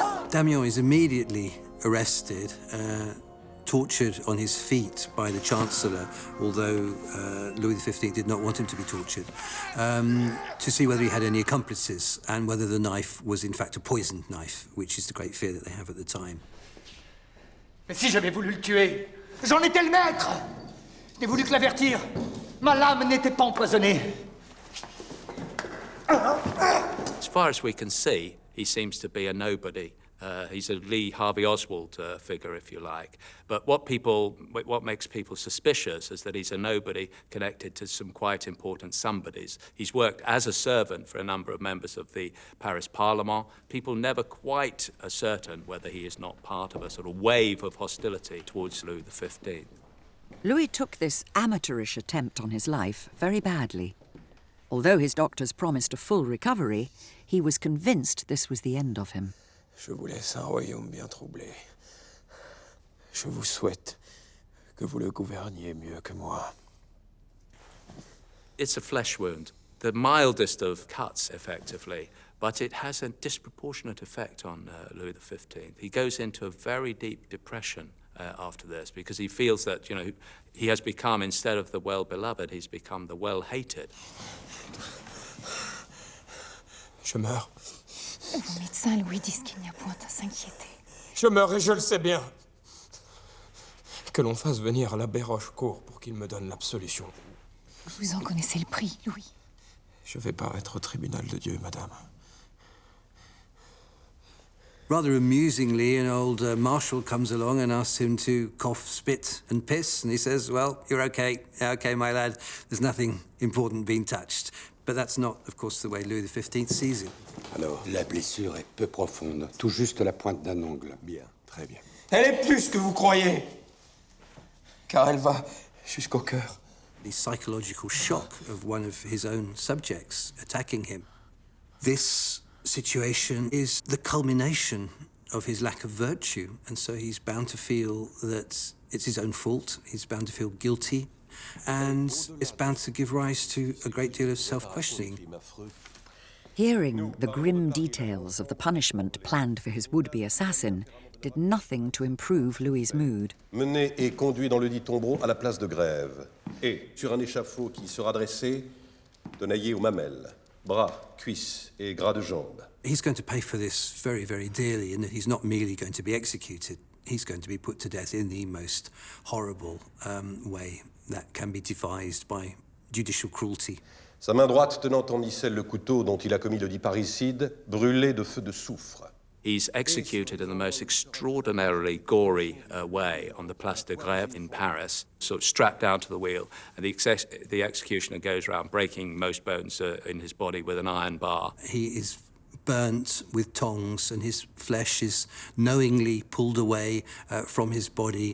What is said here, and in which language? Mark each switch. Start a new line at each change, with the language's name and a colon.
English: Damien is immediately arrested, tortured on his feet by the Chancellor, although Louis XV did not want him to be tortured, to see whether he had any accomplices and whether the knife was in fact a poisoned knife, which is the great fear that they have at the time.
French: Mais si j'avais voulu le tuer, j'en étais le maître! Je n'ai voulu que l'avertir. Ma lame n'était pas empoisonnée.
English: As far as we can see, he seems to be a nobody. He's a Lee Harvey Oswald figure, if you like. But what makes people suspicious is that he's a nobody connected to some quite important somebodies. He's worked as a servant for a number of members of the Paris Parliament. People never quite are certain whether he is not part of a sort of wave of hostility towards Louis XV. Louis took this amateurish attempt on his life very badly. Although his doctors promised a full recovery, he was convinced this was the end of him.
French: Je vous laisse un royaume bien troublé. Je vous souhaite que vous le gouverniez mieux que moi.
English: It's a flesh wound, the mildest of cuts, effectively, but it has a disproportionate effect on Louis XV. He goes into a very deep depression after this, because he feels that, you know, he has become, instead of the well-beloved, he's become the well-hated.
French: Je meurs. Mon médecin Louis dit qu'il n'y a point à s'inquiéter. Je meurs et je le sais bien. Que l'on fasse venir l'abbé Rochecourt pour qu'il me donne l'absolution. Vous en connaissez le prix, Louis. Je vais paraître au tribunal de Dieu, madame.
English: Rather amusingly, an old marshal comes along and asks him to cough, spit and piss, and he says, "Well, you're okay. Yeah, okay, my lad. There's nothing important being touched." But that's not, of course, the way Louis XV sees it.
French: Alors, la blessure est peu profonde, tout juste la pointe d'un ongle. Bien, très bien. Elle est plus que vous croyez. car elle va jusqu'au cœur.
English: The psychological shock of one of his own subjects attacking him. This situation is the culmination of his lack of virtue, and so he's bound to feel that it's his own fault, he's bound to feel guilty, and it's bound to give rise to a great deal of self-questioning. Hearing the grim details of the punishment planned for his would-be assassin did nothing to improve Louis's mood.
French: Mené et conduit dans le dit tombeau à la place de grève, et sur un échafaud qui sera dressé, tenaillé aux mamelles, bras, cuisses et gras de jambes.
English: He's going to pay for this very, very dearly, in that he's not merely going to be executed, he's going to be put to death in the most horrible way that can be devised by judicial cruelty.
French: Sa main droite tenant en micelle le couteau dont il a commis le dit parricide, brûlé de feu de soufre.
English: He's executed in the most extraordinarily gory way on the Place de Grève in Paris, sort of strapped down to the wheel, and the executioner goes around breaking most bones in his body with an iron bar. He is burnt with tongs, and his flesh is knowingly pulled away from his body.